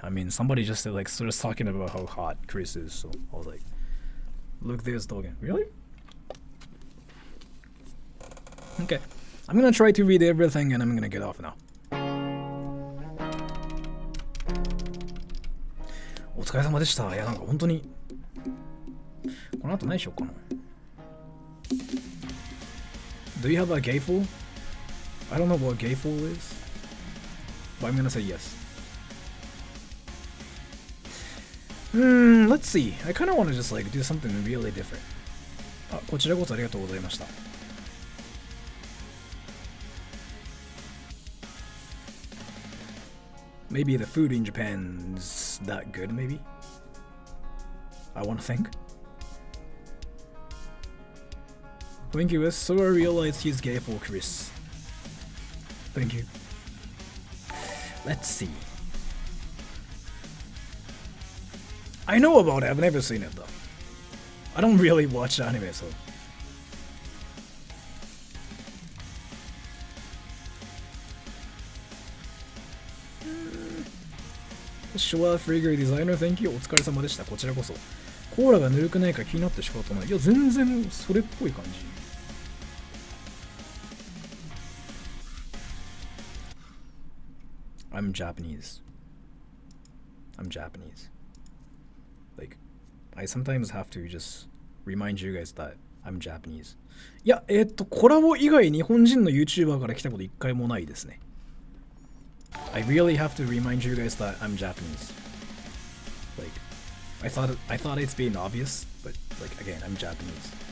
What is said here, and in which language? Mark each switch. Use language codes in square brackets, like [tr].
[en] I mean, somebody just like started talking about how hot Chris is, so I was like, look, there's Dogen. Really? Okay, I'm gonna try to read everything and I'm gonna get off now. [ja] お疲れ様でした。いや、なんか本当にこの後何しようかな。 [en] Do you have a gayful? I don't know what gayful is, but I'm gonna say yes. Let's see. I kind of want to just like do something really different. [ja] あ、こちらこそありがとうございました。 [en] Maybe the food in Japan's that good, maybe? I want to think. Thank you, so I realized he's gay for Chris. Thank you. Let's see. I know about it, I've never seen it though. I don't really watch anime, so. Shua Figure Designer, thank you. [ja] お疲れ様でした。こちらこそ。コーラがぬるくないか気になって仕方ない。いや、全然それっぽい感じ。 [en] I'm Japanese. I'm Japanese. Like, I sometimes have to just remind you guys that I'm Japanese. [ja] いや、コラボ以外日本人の YouTuber から来たこと一回もないですね。 [en] I really have to remind you guys that I'm Japanese. Like, I thought it's being obvious, but like again, I'm Japanese.